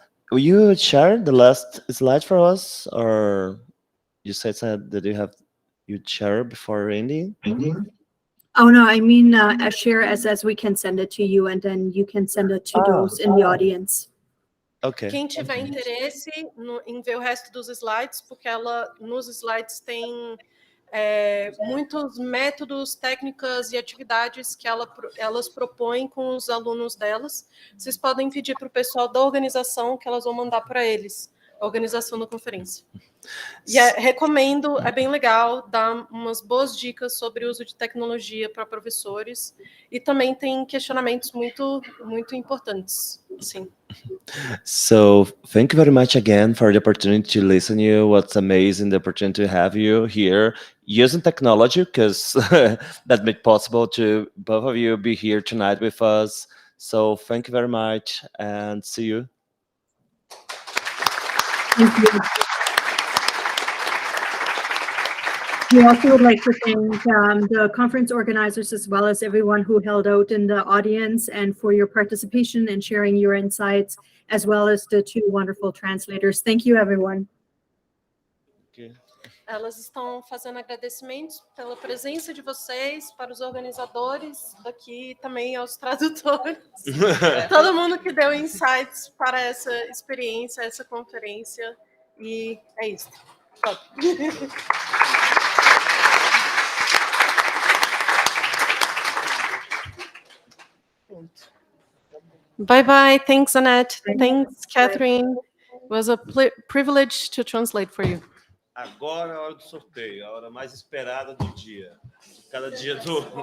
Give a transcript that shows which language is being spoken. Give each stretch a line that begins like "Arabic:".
English: will you share the last slide for us? Or you said that you'd share before ending? Oh, no, I mean a share as we can send it to you, and then you can send it to those in the audience. Okay.
Portuguese: Quem tiver interesse em ver o resto dos slides, porque nos slides tem muitos métodos, técnicas e atividades que elas propõem com os alunos delas. Vocês podem pedir para o pessoal da organização que elas vão mandar para eles, a organização da conferência. E recomendo, é bem legal, dá umas boas dicas sobre o uso de tecnologia para professores e também tem questionamentos muito importantes. Sim.
English: So thank you very much again for the opportunity to listen to you. What's amazing, the opportunity to have you here using technology, because that made possible to both of you be here tonight with us. So thank you very much and see you. Thank you. We also would like to thank the conference organizers as well as everyone who held out in the audience and for your participation and sharing your insights, as well as the two wonderful translators. Thank you, everyone. Okay.
Portuguese: elas estão fazendo agradecimentos pela presença de vocês, para os organizadores daqui, também aos tradutores, todo mundo que deu insights para essa experiência, essa conferência, e é isso. Pronto.
English: Bye bye. Thanks, Annette. Thanks, Catherine. It was a privilege to translate for you.
Portuguese: Agora é a hora do sorteio, a hora mais esperada do dia. Cada dia do